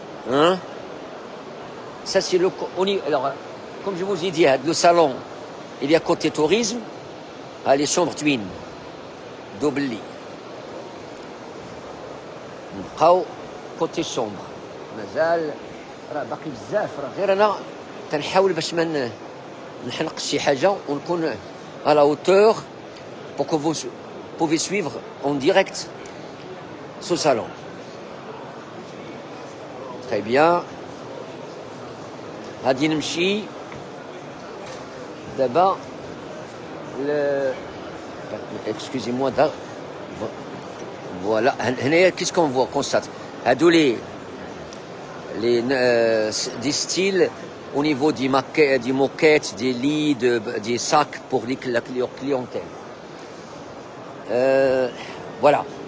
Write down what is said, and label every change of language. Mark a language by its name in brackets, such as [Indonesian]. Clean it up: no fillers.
[French] Hein? Ça, c'est le... Alors, comme je vous ai dit, le salon, il y a côté tourisme, les chambres twin, double lit. Côté chambre. [Arabic] مازال راه باقي بزاف راه غير انا تنحاول باش ما نحنقش شي حاجه ونكون [French] à la hauteur pour que vous pouvez suivre en direct ce salon. Très bien. [Arabic] غادي نمشي دابا [French] excusez-moi voilà [Arabic] هنايا [French] qu'est-ce qu'on voit constate [Arabic] هادو [French] des styles au niveau des moquettes, des lits, des sacs pour leur clientèle. Voilà.